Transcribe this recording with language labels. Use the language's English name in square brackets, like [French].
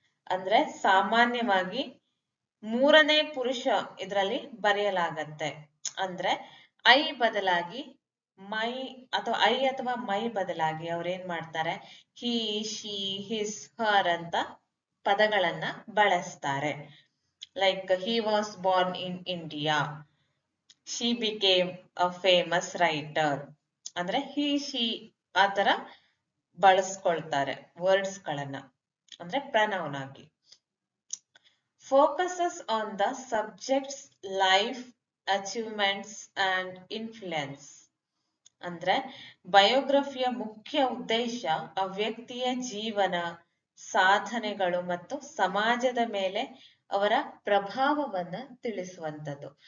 [Kannada] ಅಂದ್ರೆ ಸಾಮಾನ್ಯವಾಗಿ ಮೂರನೇ ಪುರುಷ ಇದರಲ್ಲಿ ಬರೆಯಲಾಗತ್ತೆ. ಅಂದ್ರೆ ಐ ಬದಲಾಗಿ ಮೈ, ಅಥವಾ ಐ ಅಥವಾ ಮೈ ಬದಲಾಗಿ ಅವ್ರೇನ್ ಮಾಡ್ತಾರೆ, ಹಿ, ಶಿ, ಹಿಸ್, ಹರ್ ಅಂತ ಪದಗಳನ್ನ ಬಳಸ್ತಾರೆ. Like [English] he was born in India, she became a famous writer. [Kannada] ಅಂದ್ರೆ he, she ಆತರ ಬಳಸ್ಕೊಳ್ತಾರೆ ವರ್ಡ್ಸ್ ಗಳನ್ನ, ಅಂದ್ರೆ ಪ್ರನೌನ್ ಆಗಿ. [English] Focuses on the subject's life, achievements and influence. [Kannada] ಅಂದ್ರೆ ಬಯೋಗ್ರಫಿಯ ಮುಖ್ಯ ಉದ್ದೇಶ ಆ ವ್ಯಕ್ತಿಯ ಜೀವನ, ಸಾಧನೆಗಳು ಮತ್ತು ಸಮಾಜದ ಮೇಲೆ ಅವರ ಪ್ರಭಾವವನ್ನ ತಿಳಿಸುವಂಥದ್ದು.